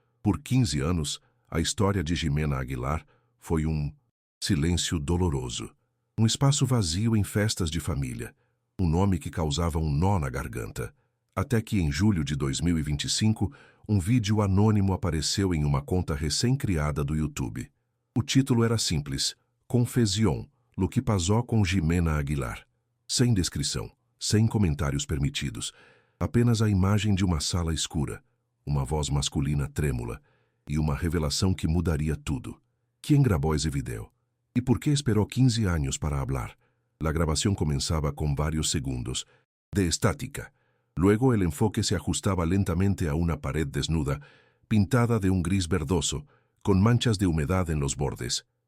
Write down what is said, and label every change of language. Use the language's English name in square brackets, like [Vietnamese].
[Portuguese] Por 15 anos, a história de Jimena Aguilar foi um silêncio doloroso. Um espaço vazio em festas de família. Um nome que causava um nó na garganta. Até que em julho de 2025, um vídeo anônimo apareceu em uma conta recém-criada do YouTube. O título era simples: [Spanish] Confesión, lo que pasó com Jimena Aguilar. [Portuguese] Sem descrição, sem comentários permitidos, apenas a imagem de uma sala escura, uma voz masculina trêmula e uma revelação que mudaria tudo. [Spanish] ¿Quién grabó ese video? ¿Y por qué esperó 15 años para hablar? La grabación comenzaba con varios segundos de estática. Luego el enfoque se ajustaba lentamente a una pared desnuda, pintada de un gris verdoso, con manchas de humedad en los bordes.